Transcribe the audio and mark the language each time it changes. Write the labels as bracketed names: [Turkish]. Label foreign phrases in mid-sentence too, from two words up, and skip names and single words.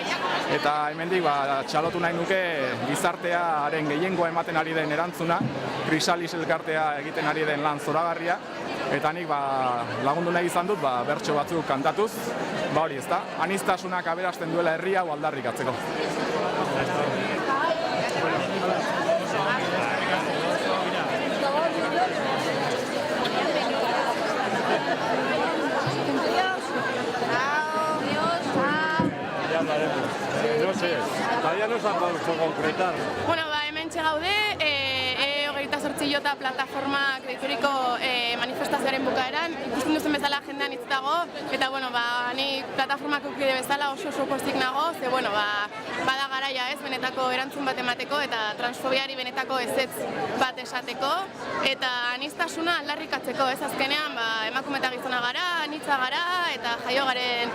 [Basque] Eta hemendik txalotu nahi nuke gizartearen gehiengoa ematen ari den erantzuna, Krisalis elkartea egiten ari den lan zoragarria, eta nik lagundu nahi izan dut bertso batzuk kantatuz, hori, ez da? Aniztasunak aberasten duela herria hau aldarrikatzeko. [Spanish] No sé, todavía no se ha podido concretar. [Basque] Bueno, hemen txegaude, 28 jota plataformak deituriko manifestazioaren bukaeran, ikusten duzen bezala jendean hitz dago, eta ni plataformak ukide bezala oso pozik nago, ze bada garaia ez, benetako erantzun bat emateko eta transfobiari benetako ezetz bat esateko, eta aniztasuna aldarrikatzeko ez azkenean, emakume eta gizona gara, anitza gara, eta jaio garen